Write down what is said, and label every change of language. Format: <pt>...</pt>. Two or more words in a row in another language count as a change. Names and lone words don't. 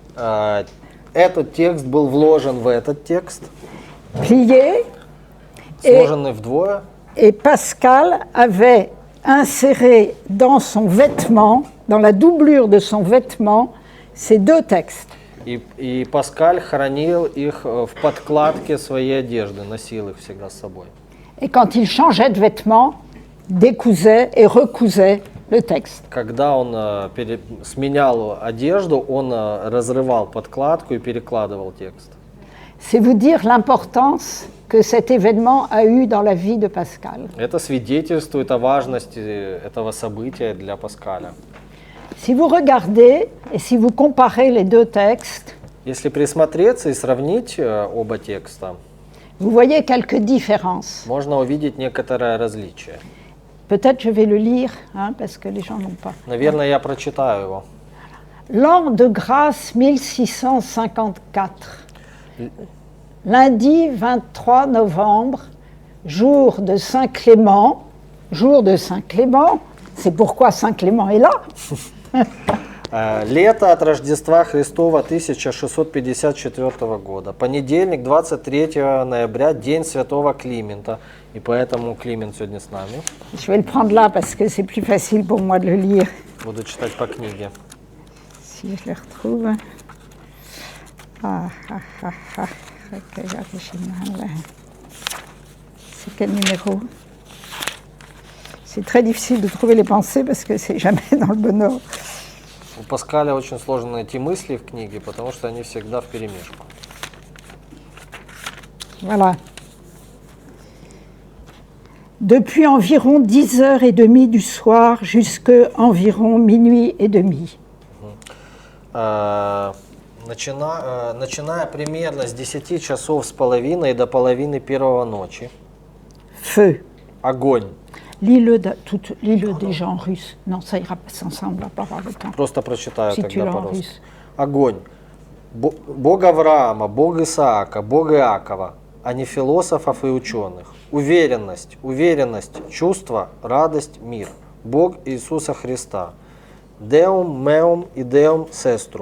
<ru>Этот текст был вложен в этот текст,</ru> <fr>plié,</fr> <ru>сложенный вдвое.</ru> <fr>et Pascal avait inséré dans son vêtement, dans la doublure de son vêtement, ces 2 textes.</fr> <ru>И Паскаль хранил их в подкладке своей одежды, носил их всегда с собой.</ru> <fr>Et quand il changeait de vêtement, décousait et recousait le texte.</fr> <ru>Когда он сменял одежду, он разрывал подкладку и перекладывал текст.</ru> <fr>C'est vous dire l'importance que cet événement a eu dans la vie de Pascal.</fr> <ru>Это свидетельствует о важности этого события для Паскаля.</ru> <fr>Si vous regardez et si vous comparez les 2 textes,</fr> <ru>Если присмотреться и сравнить оба текста,</ru> <fr>vous voyez quelques différences.</fr> <ru>можно увидеть некоторое различие.</ru> <fr>Peut-être je vais le lire, hein, parce que les gens n'ont pas.</fr> <ru>Наверное, я прочитаю его.</ru> <fr>L'an de grâce 1654. Lundi 23 novembre, jour de Saint-Clément. Jour de Saint-Clément, c'est pourquoi Saint-Clément est là.</fr> <ru>Лето от Рождества Христова 1654 года. Понедельник, 23 ноября, день Святого Климента. И поэтому Климент сегодня с нами.</ru> <fr>Je vais le prendre là parce que c'est plus facile pour moi de le lire.</fr> <ru>Буду читать по книге.</ru> <fr>Si je le retrouve. C'est quel numéro? C'est très difficile de trouver les pensées parce que c'est jamais dans le bon ordre.</fr> <ru>У Паскаля очень сложно найти мысли в книге, потому что они всегда вперемешку.</ru> <fr>Voilà. Depuis environ 10h30 du soir jusqu'à environ minuit et demi.</fr> <ru>Начиная примерно с 10 часов с половиной до половины первого ночи.</ru> <fr>Feu.</fr> <ru>Огонь.</ru> <fr>Lis-le déjà en russe. Non, ça ira pas ensemble, on va pas avoir le temps.</fr> <ru>Просто прочитаю</ru> <fr>Si tu</fr> <ru>тогда</ru> <fr>l'as en</fr> <ru>по-русски.</ru> <fr>russe.</fr> <ru>Огонь. Бог Авраама, Бог Исаака, Бог Иакова, а не философов и ученых. Уверенность, чувство, радость, мир. Бог Иисуса Христа.</ru> <la>Deum meum и Deum sestrum.</la>